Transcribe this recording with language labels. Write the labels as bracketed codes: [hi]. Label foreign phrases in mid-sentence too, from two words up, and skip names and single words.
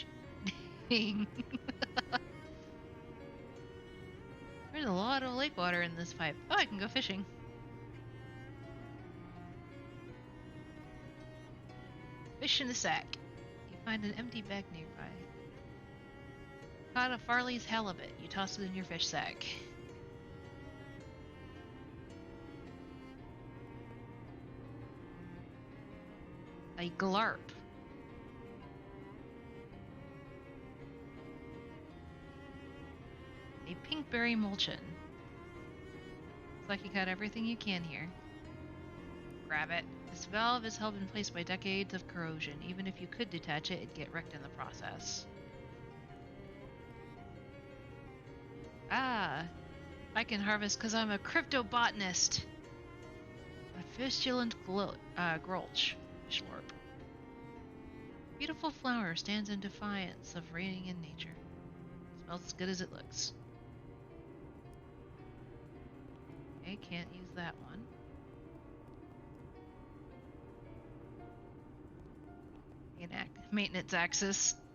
[en] There's a lot of lake water in this pipe. Oh, I can go fishing. Fish in the sack. You find an empty bag nearby. Caught a Farley's halibut. You toss it in your fish sack. A glarp. A pinkberry mulchin. Looks like you got everything you can here. Grab it. This valve is held in place by decades of corrosion. Even if you could detach it, it'd get wrecked in the process. Ah, I can harvest because I'm a cryptobotanist. A fistulent gulch. Schlorp. Beautiful flower stands in defiance of reigning in nature. Smells as good as it looks. Okay, can't use that one. Maintenance axis.